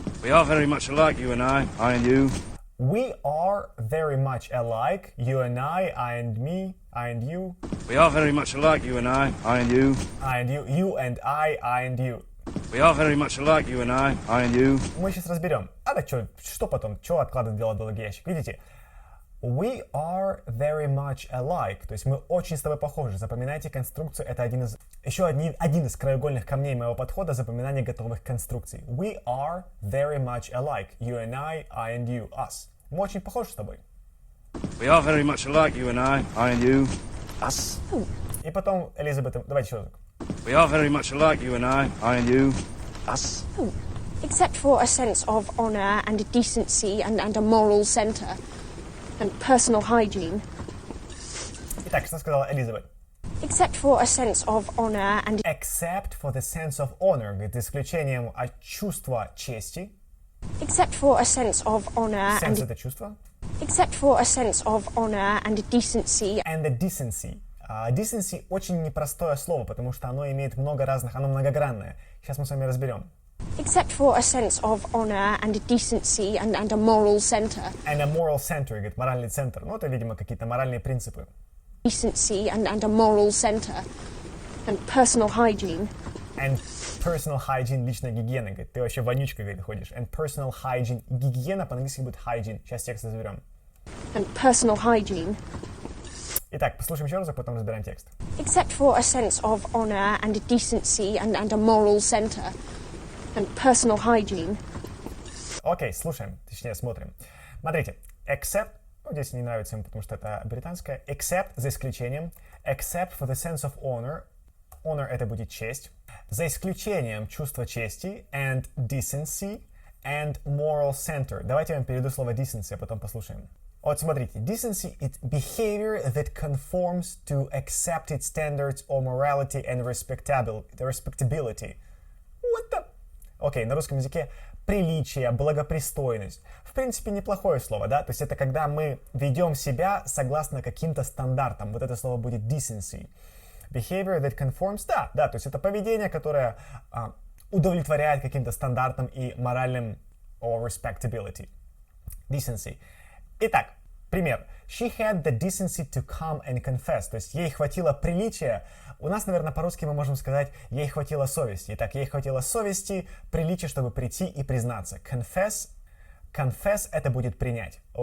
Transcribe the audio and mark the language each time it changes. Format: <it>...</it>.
<en>We are very much alike, you and I and you. We are very much alike, you and I and me, and you, We are very much alike, you and I and you. and you and I and you. We are very much alike, you and I and you.</en> <ru>Мы сейчас разберем. А да что потом? Что откладывать дело в долгий ящик? Видите?</ru> <en>We are very much alike.</en> <ru>То есть мы очень с тобой похожи. Запоминайте конструкцию. Это один из краеугольных камней моего подхода запоминания готовых конструкций.</ru> <en>We are very much alike. You and I and you, us.</en> <ru>Мы очень похожи с тобой.</ru> <en>We are very much alike, you and I and you. Us.</en> <ru>И потом Элизабет... Давайте еще разок.</ru> <en>We are very much alike, you and I and you. Us. Except for a sense of honour and decency and a moral centre. And personal hygiene.</en> <ru>Итак, что сказала Элизабет?</ru> <en>Except for a sense of honour and... Except for the sense of honor.</en> <ru>Говорит, за исключением от чувства чести.</ru> <en>Except for a sense of honour Sense — and...</en> <ru>это чувство.</ru> <en>Except for a sense of honour and decency. And the decency.</en> <ru>Decency очень непростое слово, потому что оно имеет много разных, оно многогранное. Сейчас мы с вами разберем.</ru> <en>Except for a sense of honour and decency and a moral centre. And a moral center,</en> <ru>говорит, моральный центр. Ну, это, видимо, какие-то моральные принципы.</ru> <en>Decency and a moral centre. And personal hygiene. And personal hygiene,</en> <ru>личная гигиена, говорит. Ты вообще вонючка, говорит, ходишь.</ru> <en>And personal hygiene.</en> <ru>Гигиена по-английски будет hygiene. Сейчас текст разберем.</ru> <en>And personal hygiene.</en> <ru>Итак, послушаем еще раз, а потом разбираем текст.</ru> <en>Except for a sense of honour and decency and a moral centre. And personal hygiene.</en> <ru>Окей, слушаем, точнее смотрим. Смотрите, except, ну, здесь не нравится ему, потому что это британское. Except, за исключением.</ru> <en>Except for the sense of honor.</en> <ru>Honor — это будет честь. За исключением чувства чести.</ru> <en>And decency. And moral center.</en> <ru>Давайте я вам переведу слово decency, а потом послушаем. Вот смотрите.</ru> <en>Decency — it's behavior that conforms to accepted standards of morality and respectability. What the...</en> <ru>Окей, на русском языке приличие, благопристойность. В принципе, неплохое слово, да? То есть это когда мы ведем себя согласно каким-то стандартам. Вот это слово будет decency.</ru> <en>Behavior that conforms,</en> <ru>да, то есть это поведение, которое удовлетворяет каким-то стандартам и моральным</ru> <en>or respectability.</en> <ru>Decency. Итак, пример.</ru> <en>She had the decency to come and confess.</en> <ru>То есть ей хватило приличия. У нас, наверное, по-русски мы можем сказать, ей хватило совести. Итак, ей хватило совести, приличия, чтобы прийти и признаться.</ru> <en>Confess.</en> <ru>Confess — это будет принять.</ru>